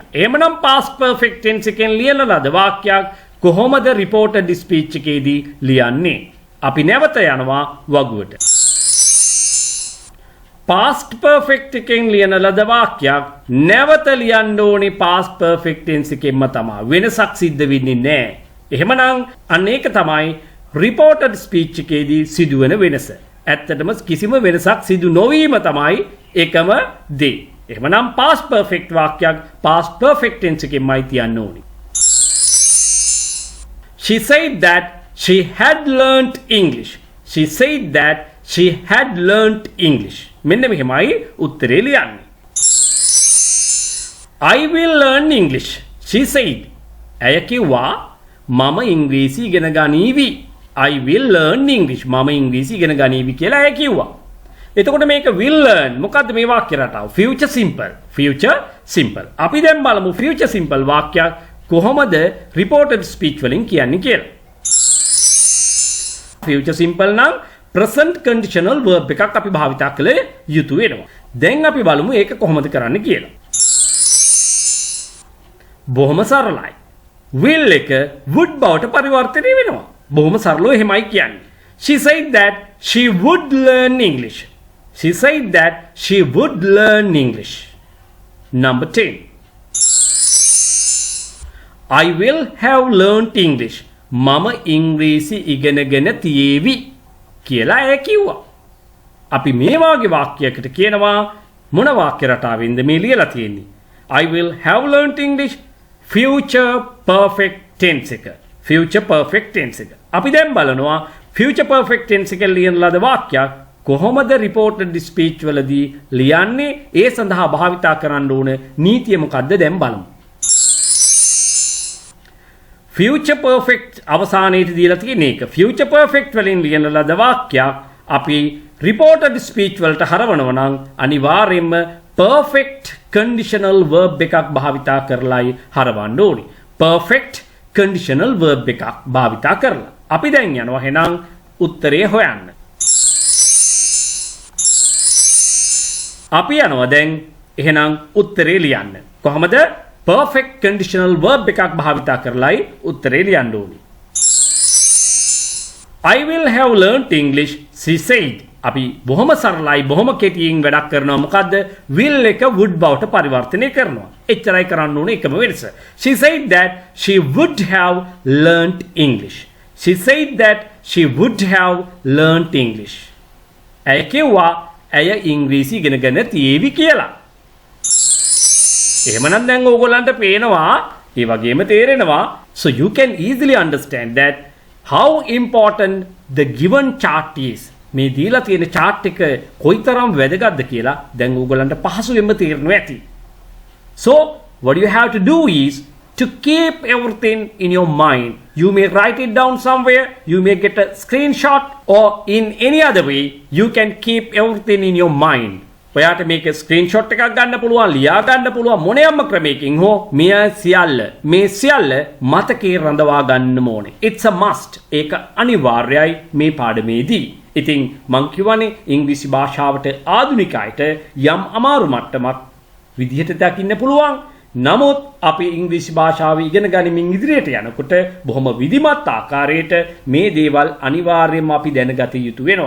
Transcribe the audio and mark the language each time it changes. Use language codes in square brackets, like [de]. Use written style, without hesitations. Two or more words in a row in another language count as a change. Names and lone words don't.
[si] එහෙමනම් [en] past perfect tense [si] එකෙන් ලියන ලද වාක්‍යයක් කොහොමද [en] reported speech [si] එකේදී ලියන්නේ? අපි නැවත යනවා වගුවට. [en] past perfect [si] එකෙන් ලියන ලද වාක්‍යයක් නැවත ලියන්න ඕනේ [en] past perfect tense [si] එකෙන්ම තමයි. වෙනසක් සිද්ධ වෙන්නේ නැහැ. එහෙමනම් අන්න ඒක තමයි [en] reported speech [si] එකේදී සිදුවෙන වෙනස. ඇත්තටම කිසිම වෙනසක් සිදු නොවීම තමයි එකම දේ. එහෙමනම් [en] past perfect [si] වාක්‍යයක් [en] past perfect tense [si] එකෙන්මයි තියන්න ඕනේ. [en] She said that she had learnt English. She said that she had learnt English. [si] මෙන්න මෙහෙමයි උත්තරේ ලියන්නේ. [en] I will learn English. She said. [si] ඇය කිව්වා මම ඉංග්‍රීසි ඉගෙන ගනීවි. [en] I will learn English. [si] මම ඉංග්‍රීසි ඉගෙන ගනීවි කියලා ඇය කිව්වා. එතකොට මේක [en] will learn [si] මොකද්ද මේ වාක්‍ය රටාව? [en] future simple. future simple. [si] අපි දැන් බලමු [en] future simple [si] වාක්‍යයක් කොහොමද [en] reported speech [si] වලින් කියන්නේ කියලා. [en] future simple [si] නම් [en] present conditional verb [si] එකක් අපි භාවිතා කළ යුතු වෙනවා. දැන් අපි බලමු ඒක කොහොමද කරන්න කියලා. බොහොම සරලයි. will එක would බවට පරිවර්තනය වෙනවා. බොහොම සරලව එහෙමයි කියන්නේ. [en] She said that she would learn English. She said that she would learn English. Number 10. I will have learnt English. [si] මම ඉංග්‍රීසි ඉගෙනගෙන තියේවි කියලා ඇය කිව්වා. අපි මේ වාගේ වාක්‍යයකට කියනවා මොන වාක්‍ය රටාවෙන්ද මේ ලියලා තියෙන්නේ? [en] I will have learnt English future perfect tense එක. future perfect tense [si] එක. අපි දැන් බලනවා [en] future perfect tense [si] එකෙන් ලියන ලද වාක්‍යයක් කොහොමද [en] reported speech [si] වලදී ලියන්නේ? ඒ සඳහා භාවිතා කරන්න ඕන නීතිය මොකද්ද දැන් බලමු. [en] future perfect [si] අවසානයේදී දීලා තියෙන එක. [en] future perfect [si] වලින් ලියන ලද වාක්‍යයක් අපි [en] reported speech [si] වලට හරවනවා නම් අනිවාර්යයෙන්ම [en] perfect conditional verb [si] එකක් භාවිතා කරලායි හරවන්න ඕනේ. [en] perfect conditional verb [si] එකක් භාවිතා කරලා. අපි දැන් යනවා එහෙනම් උත්තරය හොයන්න. අපි යනවා දැන් එහෙනම් උත්තරේ ලියන්න. කොහොමද? [en] perfect conditional verb [si] එකක් භාවිතා කරලායි උත්තරේ ලියන්න ඕනේ. [en] I will have learnt English, she said. [si] අපි බොහොම සරලයි බොහොම කෙටියෙන් වැඩක් කරනවා. මොකද්ද? will එක would බවට පරිවර්තනය කරනවා. එච්චරයි කරන්න ඕනේ එකම වෙනස. [en] She said that she would have learnt English. She said that she would have learnt English. [si] ඇය කිව්වා ඇය ඉංග්‍රීසි ඉගෙනගෙන තියේවි කියලා. එහෙමනම් දැන් ඕගොල්ලන්ට පේනවා ඒ වගේම තේරෙනවා. [en] So you can easily understand that how important the given chart is. [si] මේ දීලා තියෙන chart එක කොයිතරම් වැදගත්ද කියලා දැන් ඕගොල්ලන්ට පහසුවෙන්ම තේරෙනවා ඇති. [en] So what you have to do is to keep everything in your mind. You may write it down somewhere, you may get a screenshot, or in any other way you can keep everything in your mind. [si] ඔයාට මේක ස්ක්‍රීන්ෂොට් එකක් ගන්න පුළුවන්, ලියා ගන්න පුළුවන්, මොනියම්ම ක්‍රමයකින් හෝ මේ සියල්ල මතකේ රඳවා ගන්න ඕනේ. [en] It's a must. [si] ඒක අනිවාර්යයි මේ පාඩමේදී. ඉතින් මං කියවනේ ඉංග්‍රීසි භාෂාවට ආධුනිකයිට යම් අමාරු මට්ටමක් විදිහට දකින්න පුළුවන්. නමුත් අපි ඉංග්‍රීසි භාෂාව ඉගෙන ගනිමින් ඉදිරියට යනකොට බොහොම විධිමත් ආකාරයට මේ දේවල් අනිවාර්යයෙන්ම අපි දැනගත යුතු වෙනවා.